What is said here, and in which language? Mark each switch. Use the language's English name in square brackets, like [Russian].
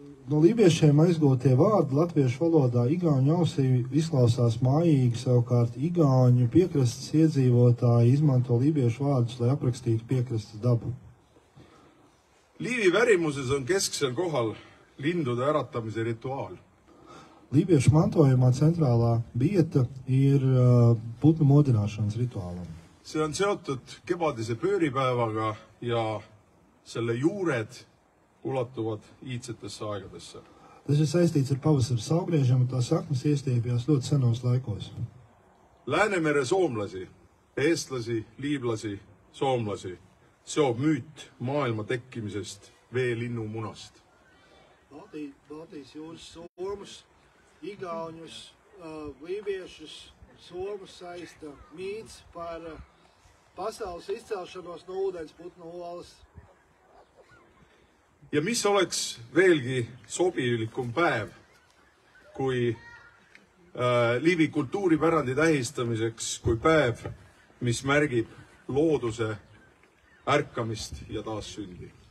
[Latvian] No lībiešiem aizgotie vārdi latviešu valodā igauņu ausī izklausās mājīgi, savukārt igauņu piekrastes iedzīvotāji izmanto lībiešu vārdus, lai aprakstītu piekrastes dabu. [Estonian] Liivi värimuses on kesksel kohal lindude äratamise rituaal. [Latvian] Lībiešu mantojumā centrālā vieta ir putnu modināšanas rituālam. [Estonian] See on seotud kevadise pööripäevaga ja selle juured ulatuvad iidsetesse aegadesse. [Latvian] Tas ir saistīts ar pavasara saugriežiem, un tā saknes iestiepjās ļoti senos laikos. [Estonian] Läänemere soomlasi, eestlasi, liivlasi, soomlasi seob müüt maailma tekkimisest veelinnumunast. [Latvian] Baltijas jūras somus, igauņus, lībiešus, somus saista mīts par pasaules izcelšanos no ūdensputnu olas. [Estonian] Ja mis oleks veelgi sobilikum päev, kui Liivi kultuuripärandi tähistamiseks, kui päev, mis märgib looduse ärkamist ja taassündi.